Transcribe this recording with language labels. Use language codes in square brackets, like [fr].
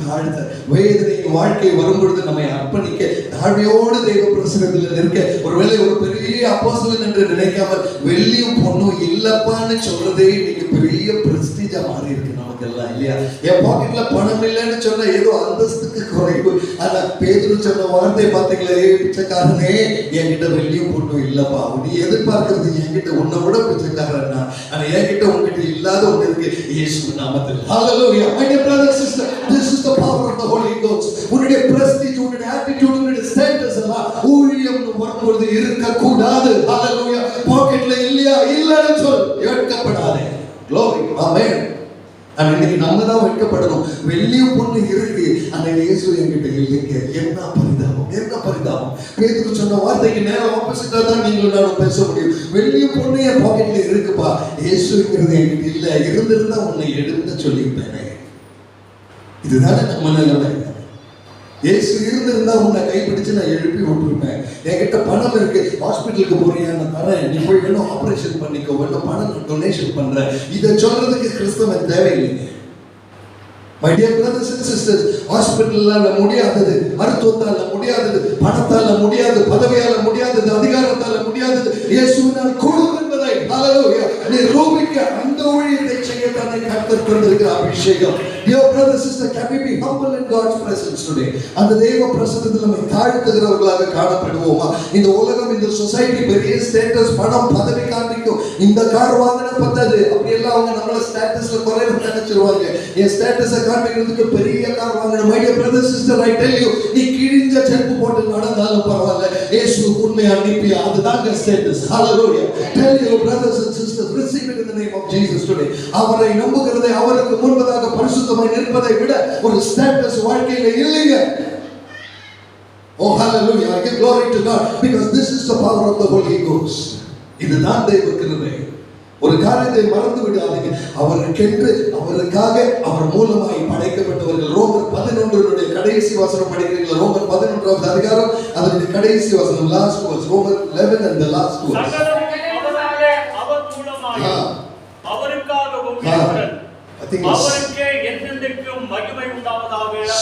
[ta] தாழ்த்த, வேதனையின் வாழ்க்கை வரும்பொழுது நம்மை அர்ப்பணிக்க, தாழ்மையோடு தெய்வ பிரசன்னத்தில் இருக்க, ஒருவேளை ஒரு பெரிய அப்போஸ்தலன் என்று நினைக்காமல் வெள்ளியும் பொண்ணும் இல்லப்பான்னு சொல்றதே இன்னைக்கு பெரிய பிரஸ்டீஜா மாறி இருக்கு நமக்கு எல்லாம், இல்லையா? என் பாக்கெட்ல பணம் இல்லைன்னு சொன்னா ஏதோ அந்தஸ்துக்கு குறைவு. ஆனா பேதுரு சொன்ன வார்த்தை பாத்தீங்களா, பிச்சைக்காரனே என்கிட்ட வெள்ளியும் பொண்ணும் இல்லப்பா, நீ எதிர்பார்க்கிறது என்கிட்ட உன்னை விட பிச்சைக்காரன், ஆனா என்கிட்ட உங்ககிட்ட இல்லாத ஒண்ணு இருக்கு, இயேசு நாமத்தில். [en] Hallelujah. My dear brother and sister, this is the power of the Holy Ghost. [ta] உன்னுடைய பிரஸ்டீஜ், உன்னுடைய ஆட்டிட்யூட், உன்னுடைய ஸ்டேட்டஸ் எல்லாம் ஊழியம் வரும்போது இருக்க கூடாது. Hallelujah. பாக்கெட்ல இல்லையா, இல்லன்னு சொல், வெட்கப்படாதே. Glory. Amen. இன்னைக்கு நம்ம தான் வெட்கப்படணும். வெள்ளியும் பொண்ணு இருக்கு, ஆனா இயேசு என்கிட்ட இல்லைங்க. என்ன பரிதாபம், என்ன பரிதாபம். பேதுரு சொன்ன வார்த்தைக்கு நேரம் ஆப்போசிட்டா தான் நீங்களும் நானும் பேச முடியும். வெள்ளியும் பொண்ணு என் பாக்கெட்ல இருக்குப்பா, இயேசுங்கிறது என்கிட்ட இல்ல, இருந்திருந்தா உன்னை எடுத்து சொல்லியிருப்பேனே. இதுதானே நம்ம நிலைமை. இயேசு இருந்திருந்தா உன்னை கைப்பிடிச்சு நான் எழுப்பி விட்டுருப்பேன். என்கிட்ட பணம் இருக்கு, ஹாஸ்பிட்டலுக்கு போறியா, நான் தரேன், நீ போய் வேணும் ஆபரேஷன் பண்ணிக்கோ, வேணும் பணம் டொனேஷன் பண்றேன். இதை சொல்றதுக்கு கிறிஸ்தவன் தேவையில்லைங்க. [en] My dear brothers and sisters, [ta] ஹாஸ்பிட்டல்ல முடியாதது, மருத்துவத்தால முடியாதது, பணத்தால முடியாது, பதவியால முடியாதது, அதிகாரத்தால முடியாதது, இயேசுவினால் கூடும் என்பதை ஹalleluya நிரூபிக்க அந்த ஊழியத்தை செய்ய தன்னை கர்த்தர் தந்திருக்கிற அபிஷேகம். [en] Dear brother sister, can we be humble in God's presence today? [ta] அந்த தேவ பிரசன்னத்தில் நம்மை தாழ்த்துகிறவர்களாக காணப்படுவோமா? இந்த உலகம், இந்த சொசைட்டி பெரிய ஸ்டேட்டஸ், பணம், பதவி காண்பிக்கும். இந்த கார் வாங்கினா பத்தாது, அப்படி எல்லாம் அவங்க நம்மள ஸ்டேட்டஸ்ல குறைவு நினைச்சிருவாங்க. என் ஸ்டேட்டஸை காண்பிக்கிறதுக்கு பெரிய கார் வாங்கணும். [en] My dear brother sister, I tell you, [ta] நீ கிழிஞ்ச செருப்பு போட்டு நடந்தாலும் பரவாயில்ல, இயேசு உண்மை அனுப்பி அதுதான் status. [en] Hallelujah. Tell your brothers and sisters, receive it in the name of Jesus today. [ta] அவரை நம்புகிறதை, அவருக்கு முன்பதாக பரிசுத்தமாய் நிற்பதை விட ஒரு ஸ்டேட்டஸ் வாழ்க்கையில இல்லைங்க. [en] Oh hallelujah, I give glory to God because this is the power of the Holy Ghost. [ta] இதுதான் தேவ கிருபை. ஒரு காரியத்தை மறந்து விடாதீங்க, அவருக்கென்று, அவருக்காக, அவர் மூலமாய் படைக்கப்பட்டவர்கள். ரோமர் 11 கடைசி வசனம் படிக்கிறீங்களா? ரோமர் 11வது அதிகாரம் அதனுடைய கடைசி வசனம், லாஸ்ட் வேர்ஸ், ரோமர் 11 [en] and the last verse. [ta] அவராலே, அவர் மூலமாய், அவருக்காகவும் இருக்கிறது, அவருக்கே என்றென்றைக்கும் மகிமை உண்டாவதாக.